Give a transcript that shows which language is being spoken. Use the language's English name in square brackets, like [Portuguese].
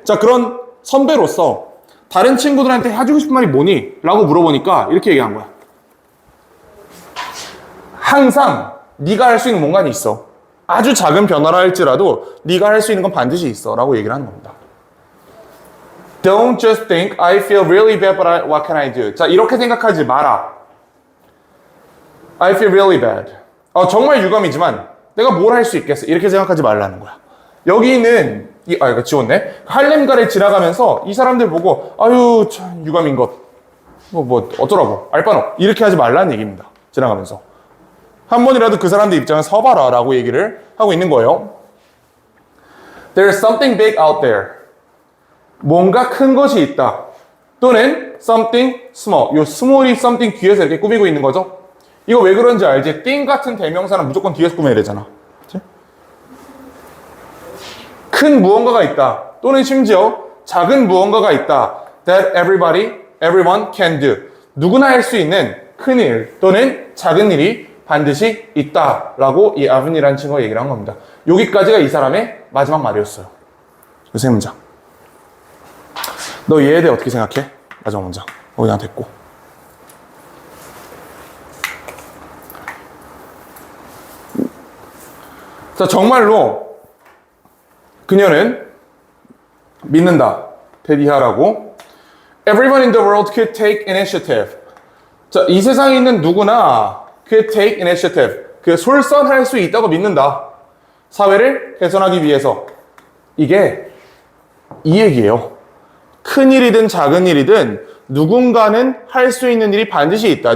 [Korean] 자, 그런 선배로서 다른 친구들한테 해주고 싶은 말이 뭐니? 라고 물어보니까 이렇게 얘기한 거야. 항상 네가 할 수 있는 뭔가 있어. 아주 작은 변화라 할지라도 네가 할 수 있는 건 반드시 있어. 라고 얘기를 하는 겁니다. [English] Don't just think, I feel really bad, but what can I do? [Korean] 자, 이렇게 생각하지 마라. [English] I feel really bad. [Korean] 정말 유감이지만 내가 뭘 할 수 있겠어. 이렇게 생각하지 말라는 거야. 여기는, 이거 지웠네. 할렘가를 지나가면서 이 사람들 보고, 아유, 참, 유감인 것. 어쩌라고. 알 바는 없. 이렇게 하지 말라는 얘기입니다. 지나가면서. 한 번이라도 그 사람들 입장에 서봐라. 라고 얘기를 하고 있는 거예요. [English] There's something big out there. [Korean] 뭔가 큰 것이 있다. 또는 [English] something small. [Korean] 요 small이 something 뒤에서 이렇게 꾸미고 있는 거죠. 이거 왜 그런지 알지? thing 같은 대명사는 무조건 뒤에서 꾸며야 되잖아. 그치? 큰 무언가가 있다. 또는 심지어 작은 무언가가 있다. [English] That everyone can do. [Korean] 누구나 할 수 있는 큰 일 또는 작은 일이 반드시 있다. 라고 이 아브니라는 친구가 얘기를 한 겁니다. 여기까지가 이 사람의 마지막 말이었어요. 그 세 문장. 너 얘에 대해 어떻게 생각해? 마지막 문장. 그냥 됐고. 자, 정말로 그녀는 믿는다. 테디하라고. [English] Everyone in the world could take initiative. [Korean] 자, 이 세상에 있는 누구나 [English] could take initiative. [Korean] 그 솔선할 수 있다고 믿는다. 사회를 개선하기 위해서. 이게 이 얘기예요. 큰 일이든 작은 일이든 누군가는 할 수 있는 일이 반드시 있다.